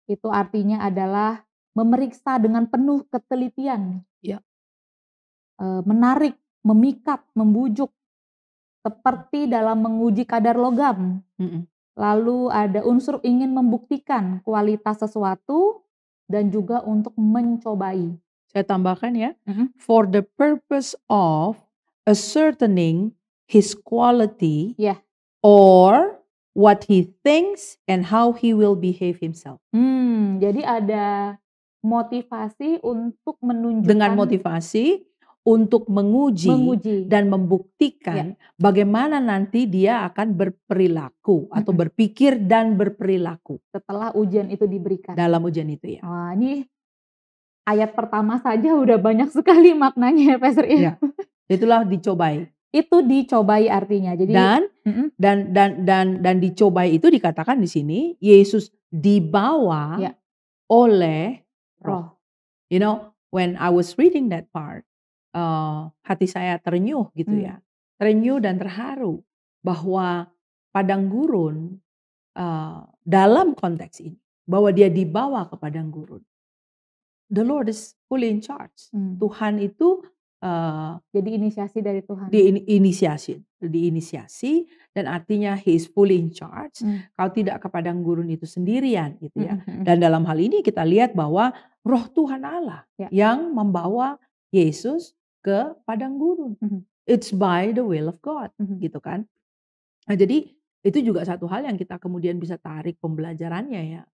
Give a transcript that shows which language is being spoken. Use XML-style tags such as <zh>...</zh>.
<id>itu artinya adalah memeriksa dengan penuh ketelitian, Iya. menarik, memikat, membujuk, seperti dalam menguji kadar logam. Mhm. Lalu ada unsur ingin membuktikan kualitas sesuatu, dan juga untuk mencobai. Saya tambahkan ya, Mhm.</id> <en>for the purpose of ascertaining his quality</en> <id>Iya.</id> <en>or what he thinks and how he will behave himself.</en> <id>Jadi ada motivasi untuk Dengan menunjukkan motivasi untuk menguji menguji. dan Iya. membuktikan bagaimana nanti dia akan berperilaku atau Mhm. berpikir dan berperilaku Setelah ujian itu diberikan. dalam ujian itu ya. Wah, ini ayat pertama saja udah banyak sekali maknanya ya, Pastor If. Ya, itulah dicobai. Itu dicobai artinya. Jadi Dan mhm, dan dicobai itu dikatakan di sini Yesus dibawa ya, oleh Roh. roh.</id> <en>You know, when I was reading that part,</en> <id>hati saya terenyuh gitu Mmm, ya. Terenyuh dan terharu bahwa padang gurun, dalam konteks ini, bahwa dia dibawa ke padang gurun.</id> <en>The Lord is fully in charge. mmm.</en> <id>Tuhan itu, eee, Jadi inisiasi dari Tuhan. diinisiasi dan artinya</id> <en>He is fully in charge. Mmm,</en> <id>Kau tidak ke padang gurun itu sendirian gitu ya. mhm mhm. Dan dalam hal ini kita lihat bahwa Roh Tuhan Allah Ya. yang membawa Yesus ke padang gurun. Mhm</id> <en>It's by the will of God mhm.</en> <id>gitu kan. Nah jadi itu juga satu hal yang kita kemudian bisa tarik pembelajarannya ya.</id>